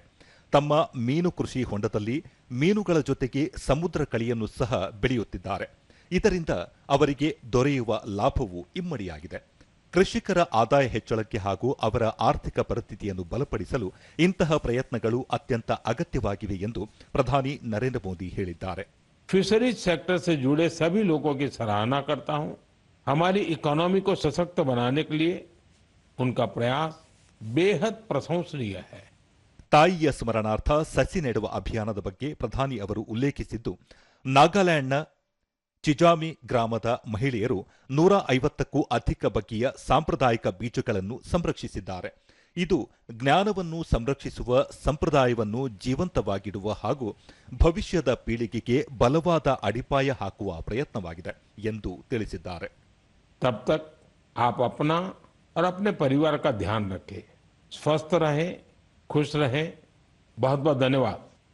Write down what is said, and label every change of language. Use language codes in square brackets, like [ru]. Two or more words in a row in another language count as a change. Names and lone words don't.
[kn] ತಮ್ಮ ಮೀನು ಕೃಷಿ ಹೊಂಡದಲ್ಲಿ ಮೀನುಗಳ ಜೊತೆಗೆ ಸಮುದ್ರ ಕಳಿಯನ್ನು ಸಹ ಬೆಳೆಯುತ್ತಿದ್ದಾರೆ. ಇದರಿಂದ ಅವರಿಗೆ ದೊರೆಯುವ ಲಾಭವೂ ಇಮ್ಮಡಿಯಾಗಿದೆ. ಕೃಷಿಕರ ಆದಾಯ ಹೆಚ್ಚಳಕ್ಕೆ ಹಾಗೂ ಅವರ ಆರ್ಥಿಕ ಪರಿಸ್ಥಿತಿಯನ್ನು ಬಲಪಡಿಸಲು ಇಂತಹ ಪ್ರಯತ್ನಗಳು ಅತ್ಯಂತ ಅಗತ್ಯವಾಗಿವೆ ಎಂದು ಪ್ರಧಾನಿ ನರೇಂದ್ರ ಮೋದಿ ಹೇಳಿದ್ದಾರೆ. [en] fisheries sector [hi] से जुड़े सभी लोगों की सराहना करता हूं. हमारी इकोनॉमी को सशक्त बनाने के लिए उनका प्रयास बेहद प्रशंसनीय है. [kn] ತಾಯಿಯ ಸ್ಮರಣಾರ್ಥ ಸಸಿ ನೆಡುವ ಅಭಿಯಾನದ ಬಗ್ಗೆ ಪ್ರಧಾನಿ ಅವರು ಉಲ್ಲೇಖಿಸಿದ್ದು, ನಾಗಾಲ್ಯಾಂಡ್ನ ಚಿಜಾಮಿ ಗ್ರಾಮದ ಮಹಿಳೆಯರು 150ಕ್ಕೂ ಅಧಿಕ ಬಗೆಯ ಸಾಂಪ್ರದಾಯಿಕ ಬೀಜಗಳನ್ನು ಸಂರಕ್ಷಿಸಿದ್ದಾರೆ. ಇದು ಜ್ಞಾನವನ್ನು ಸಂರಕ್ಷಿಸುವ ಸಂಪ್ರದಾಯವನ್ನು ಜೀವಂತವಾಗಿಡುವ ಹಾಗೂ ಭವಿಷ್ಯದ ಪೀಳಿಗೆಗೆ ಬಲವಾದ ಅಡಿಪಾಯ ಹಾಕುವ ಪ್ರಯತ್ನವಾಗಿದೆ ಎಂದು ತಿಳಿಸಿದ್ದಾರೆ. [hi] तब तक आप अपना और अपने परिवार का ध्यान रखें, स्वस्थ रहें, खुश रहें. बहुत बहुत धन्यवाद.